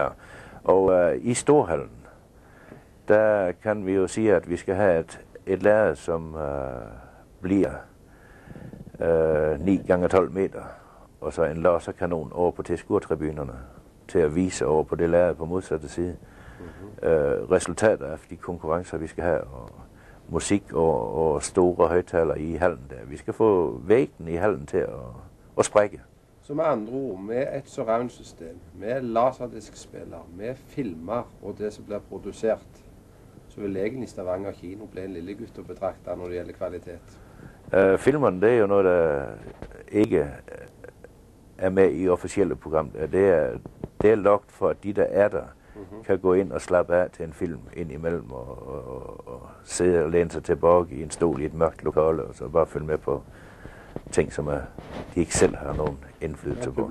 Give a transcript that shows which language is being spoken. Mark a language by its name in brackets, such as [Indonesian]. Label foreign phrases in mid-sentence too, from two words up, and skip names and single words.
[Danish] Og i Storhallen, der kan vi jo sige, at vi skal have et lærred, som bliver 9 gange 12 meter, og så en laserkanon over på tilskuertribunerne til at vise over på det lærred på modsatte side. Resultater af de konkurrencer, vi skal have, og musik og store højtalere i hallen der. Vi skal få væggen i hallen til at sprække. [Norwegian] Så med andre ord, med et surround-system, med laserdiskspiller, med filmer og det som blir produsert, så vil egentlig Stavanger kino bli en lille gutt å betrakte når det gjelder kvalitet. [Danish] Filmerne, det er jo noget, der ikke er med i officielle program. Det er lagt for, at de, der er der, kan gå ind og slappe af til en film ind imellem og sidde og læne sig tilbage i en stol i et mørkt lokale og så bare følge med på ting, som de ikke selv har nogen indflydelse på.